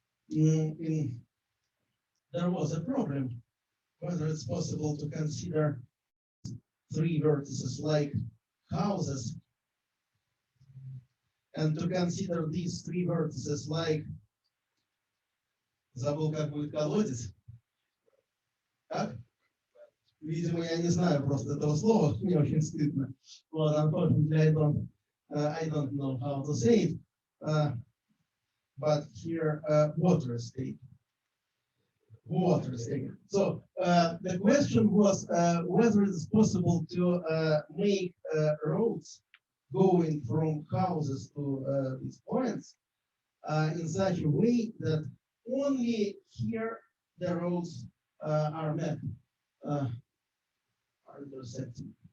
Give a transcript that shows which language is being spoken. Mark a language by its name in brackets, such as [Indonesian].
[English] There was a problem whether it's possible to consider 3 vertices like houses and to consider these 3 vertices like, [Russian] забыл, как будет колодец. Так? Видимо, я не знаю просто этого слова, мне очень стыдно. [English] Well, unfortunately, I don't know how to say it. But here, water estate. Water estate. So the question was whether it is possible to make roads going from houses to these points in such a way that only here the roads are met, are intersecting.